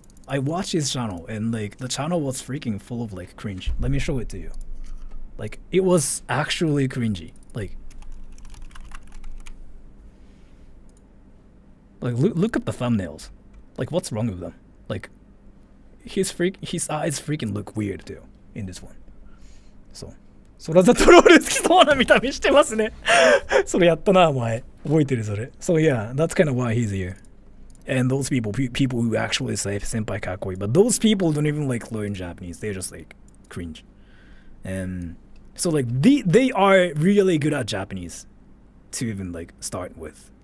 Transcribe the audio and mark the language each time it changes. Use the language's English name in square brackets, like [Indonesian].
[English] I watched his channel and like the channel was freaking full of like cringe. Let me show it to you. Like it was actually cringy. Like look at the thumbnails. Like what's wrong with them? Like his eyes freaking look weird too in this one. [Japanese] So それだとロール好きそうな見た目してますね。それやったな、前。覚えてるそれ。 [English] So yeah, that's kind of why he's here. And those people who actually say [Japanese] senpai kakoi, [English] but those people don't even like learn Japanese. They're just like cringe. And so like they are really good at Japanese to even like start with.